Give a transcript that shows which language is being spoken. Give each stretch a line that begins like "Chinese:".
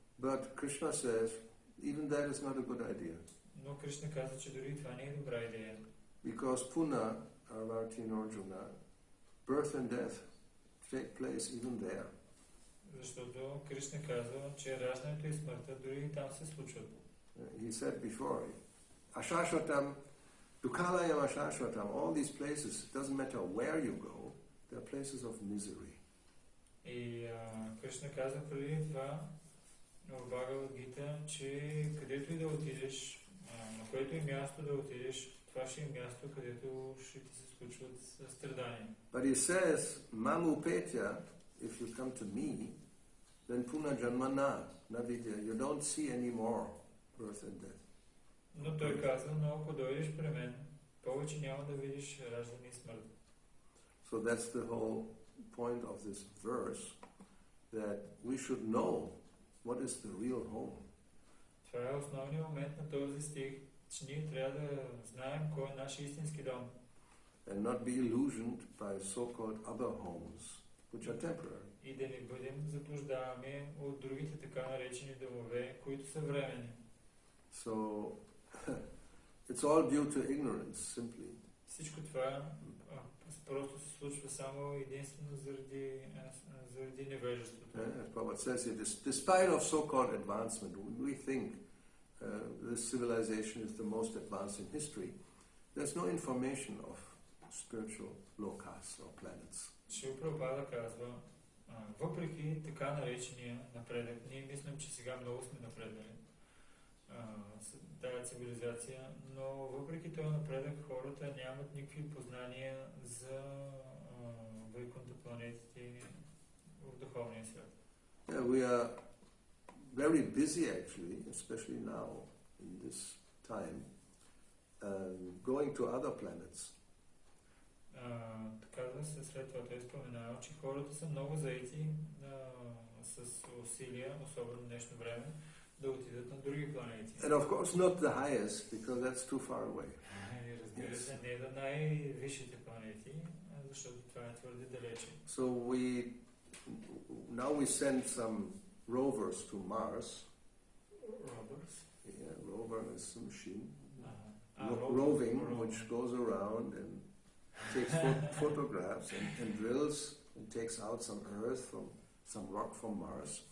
English: But Krishna says, even that is not a good idea.
Bulgarian: Но Кришна каза, че дори това не е добра идея.
English: Because
Sanskrit: Puna, Arvartin
English: Arjuna, birth and death take place even there.
Bulgarian: Защото Кришна казва, че раждането и смъртта дори там се случват.
English: He said before,
Sanskrit: Ashashvatam, Dukalayam Ashashvatam,
English: all these places, it doesn't matter where you go, they're places of misery.
Bulgarian: И Кришна каза преди това в Бхагавад Гита, че където и да отидеш, на което и място да отидеш, това ще е място, където ще ти се случват страдания.
English: But he says,
Sanskrit: Mamu Petya,
English: if you come to me, then
Sanskrit: Puna Janmana, Navidya,
English: you don't see any more birth and death.
Bulgarian: Но той казва, но ако дойдеш при мен, повече няма да видиш раждане и смърт.
English: So that's the whole point of this verse, that we should know what is the real home.
Bulgarian: Това е основният момент на този стих, че ние трябва да знаем кой е наш истински дом.
English: And not be illusioned by so-called other homes, which are temporary.
Bulgarian: И да не бъдем заблуждавани от другите така наречени домове, които са временни.
English: So it's all due to ignorance, simply.
Bulgarian: Всичко това просто се случва само единствено заради невежеството.
English: As Prabhupada says here, despite of so-called advancement, we think this civilization is the most advanced in history. There's no information of spiritual lokas or planets.
Bulgarian: Шрила Прабхупада казва, въпреки така наречения напредък, ние мислим, че сега много сме напреднали с тази цивилизация, но въпреки този напредък хората нямат никакви познания за вайкунта планетите в духовния свят.
English: Yeah, we are very busy actually, especially now in this time, going to other planets.
Bulgarian: Така да се след това той споменава, че хората са много заети с усилия, особено в днешно време, да отидат на други планети.
English: And of course not the highest, because that's too far away.
Bulgarian: И разбира се, не до най-висшите планети, защото това е твърде далече.
English: So now we send some rovers to Mars. Rovers? Yeah, rover is a machine. Roving, which goes around and takes photographs and drills and takes out some earth from some rock from Mars.